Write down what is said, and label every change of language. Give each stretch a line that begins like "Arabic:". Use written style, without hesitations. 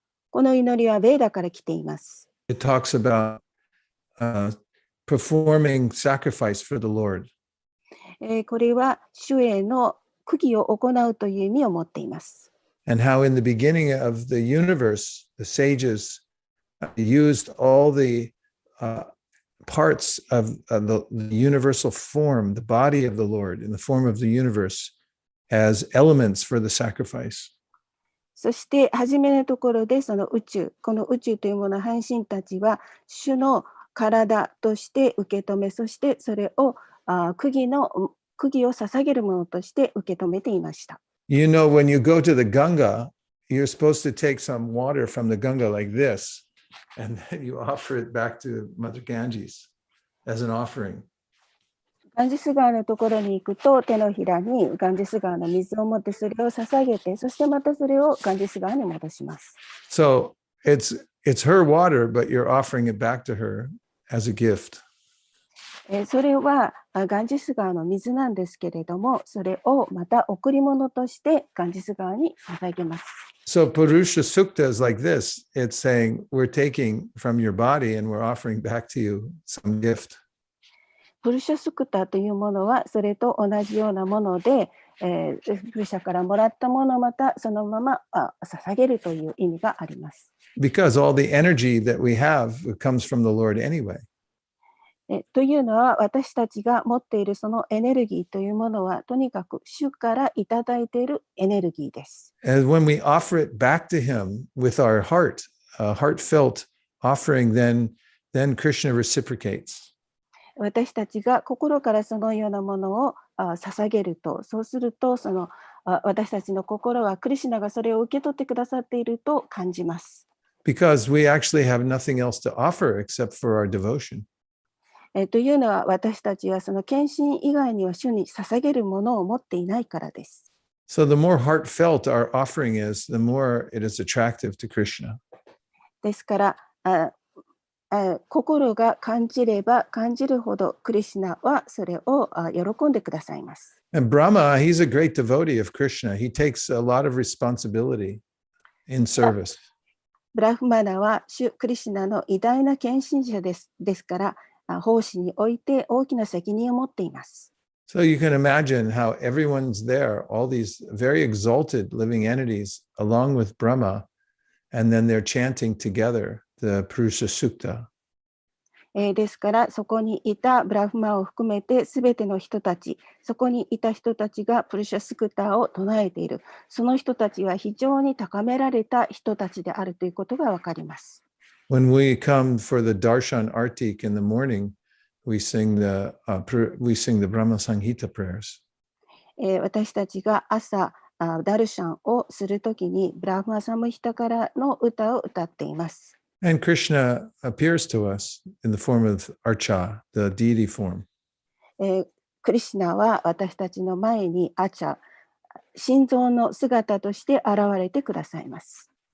Japanese: この祈りはベーダから来ています。
English: It talks about performing sacrifice for the Lord.
Japanese: これは主への供給を行うという意味を持っています。
English: And how in the beginning of the universe, the sages used all the parts of the universal form, the body of the Lord in the form of the universe, as elements for the sacrifice.
Japanese: そして初めのところでそのこの宇宙というものを半神たちは主の体として受け止め、そしてそれを釘を捧げるものとして受け止めていました。
English: You know, when you go to the Ganga, you're supposed to take some water from the Ganga like this, and then you offer it back to Mother Ganges as an offering.
Japanese: ガンジス川のところに行くと、手のひらにガンジス川の水を持ってそれを捧げて、そしてまたそれをガンジス川に戻します。
English: So it's her water, but you're offering it back to her as a gift.
Japanese: それはガンジス川の水なんですけれども、それをまた贈り物としてガンジス川に捧げます。
English: So Purusha Sukta is like this. It's saying, we're taking from your body and we're offering back to you some gift.
Japanese: プルシャスクタというものはそれと同じようなもので、プルシャからもらったものをまたそのまま捧げるという意味があります。
English: Because all the energy that we have comes from the Lord anyway.
Japanese: というのは私たちが持っているそのエネルギーというものはとにかく主からいただいているエネルギーです。
English: And when we offer it back to him with our heart, a heartfelt offering, then Krishna reciprocates.
Japanese: 私たちが心からそのようなものを捧げると、そうするとその私たちの心はクリシュナがそれを受け取ってくださっていると感じます。
English: Because we actually have nothing else to offer except for our devotion.
Japanese: というのは私たちはその献身以外には主に捧げるものを持っていないからです。
English: So the more heartfelt our offering is, the more it is attractive to Krishna.
Japanese: ですから心が感じれば感じるほどクリシュナはそれを喜んでくださいます。
English: And Brahma, he's a great devotee of Krishna. He takes a lot of responsibility in service.
Japanese: ブラフマナは主クリシュナの偉大な献身者ですから奉仕において大きな責任を持っています。
English: So you can imagine how everyone's there, all these very exalted living entities, along with Brahma, and then they're chanting together the Purusha Sukta.
Japanese: ですからそこにいたブラフマを含めてすべての人たち、そこにいた人たちがプルシャスクターを唱えている。その人たちは非常に高められた人たちであるということがわかります。
English: When we come for the Darshan Artik in the morning, we sing the Brahma Sanghita prayers.
Japanese: 私たちが朝ダルシャンをするときにブラフマサムヒタからの歌を歌っています。
English: And Krishna appears to us in the form of Archa, the deity form.
Japanese: クリシュナは私たちの前にアチャ、心臓の姿として現れてくださいます。